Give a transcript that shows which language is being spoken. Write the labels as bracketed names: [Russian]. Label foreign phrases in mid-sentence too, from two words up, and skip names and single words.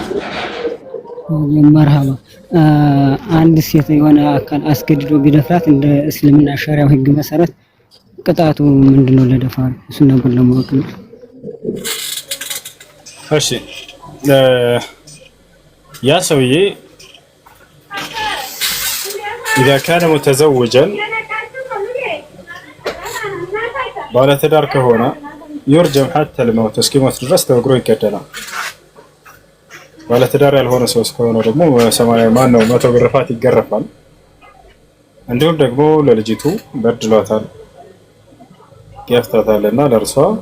[Amharic] መርሐባ። አንድ ሴት የሆነ አካል አስገድዶ ቢደፍራት እንደ እስልምና ሸሪዓው ህግ መሰረት ቅጣቱ ምንድነው ለደፋር? እሱ ነበር ለማወቅ ነው። እሺ ያ ሰውዬ [Arabic] إذا كان متزوجا [Amharic] ባለትዳር ከሆነ [Arabic] يرجم حتى الموت [Amharic] እስኪሞት ድረስ ተወግሮ ይገደላል። ባለትዳር ያልሆነ ሰው እስከሆነ ደግሞ 100 ግርፋት ይገረፋል። እንዲሁም ደግሞ ለልጅቱ በድሏታል ገፍታታልና ለእርሷ